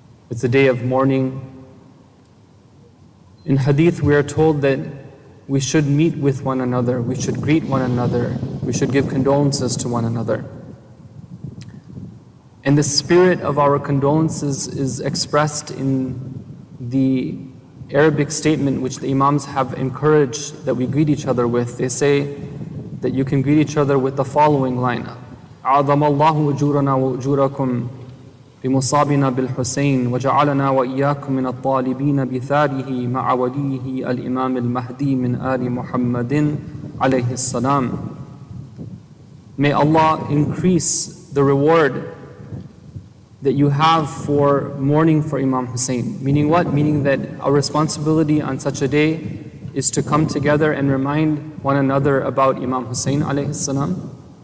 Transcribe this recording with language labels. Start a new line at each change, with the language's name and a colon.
English: It's the day of mourning. In hadith we are told that we should meet with one another, we should greet one another, we should give condolences to one another. And the spirit of our condolences is expressed in the Arabic statement which the Imams have encouraged that we greet each other with. They say that you can greet each other with the following line:
Arabic: أعظم الله أجورنا وأجوركم بمصابنا بالحسين وجعلنا وإياكم من الطالبين بثاره مع وليه الإمام المهدي من آل محمد عليه السلام.
English: May Allah increase the reward that you have for mourning for Imam Hussein. Meaning what? Meaning that our responsibility on such a day is to come together and remind one another about Imam Hussein alayhi salam.